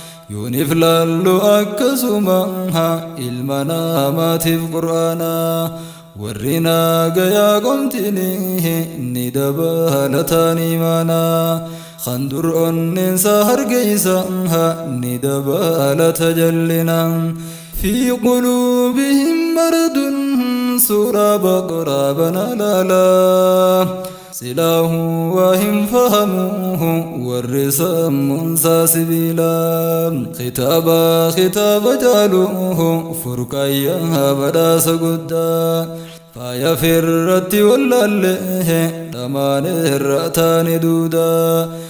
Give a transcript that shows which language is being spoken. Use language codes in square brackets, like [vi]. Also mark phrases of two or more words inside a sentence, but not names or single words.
[om] Yoonif laallu akkasuma, ilma namaatiif Qur'aana. Warri nagayaa qomtini, ni dabalatan imaana. Kan dur onneensa hargeessa, ni dabalata jallina. [ar] في قلوبهم مرض، سورة بقرة بنا لا لا. [om] Silaahu waa hin fahamu, warri sammuun saa sibiila. Kitaaba, kitaaba jaalu, furqayyaa badhaasa guddaa. Faaya firratti wallaalle, dhamaan irra taane duuda.